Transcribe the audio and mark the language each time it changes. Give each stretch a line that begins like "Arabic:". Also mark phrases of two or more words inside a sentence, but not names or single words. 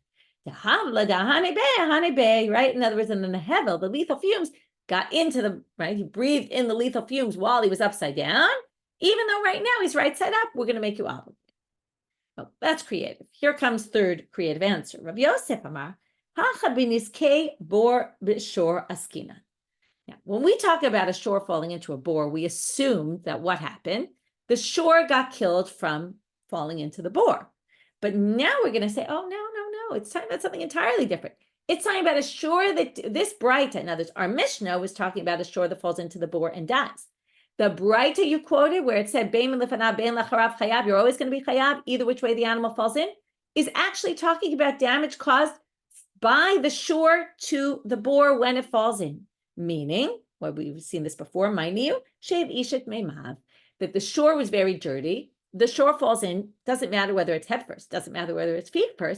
English: Right? In other words, and then the hevel, the lethal fumes, got into the, right? He breathed in the lethal fumes while he was upside down. Even though right now he's right side up, we're going to make you obligated. Well, that's creative. Here comes third creative answer.
Aramaic: רבי יוסף אמר, הכא בנזקי בור בשור עסקינן.
English: Now, when we talk about a shor falling into a bor, we assume that what happened? The shor got killed from falling into the bor. But now we're going to say, oh, no. It's talking about something entirely different. It's talking about a shor that this Breita, in other words, our Mishnah was talking about a shor that falls into the bor and dies. The Breita you quoted, where it said,
Hebrew: בין לפניו, בין לאחריו חייב,
English: you're always going to be chayav, either which way the animal falls in, is actually talking about damage caused by the shor to the bor when it falls in. Meaning, well, we've seen this before,
Aramaic: מאי ניהו, שהבאיש מימיו,
English: that the shor was very dirty. The shor falls in, doesn't matter whether it's head first, doesn't matter whether it's feet first.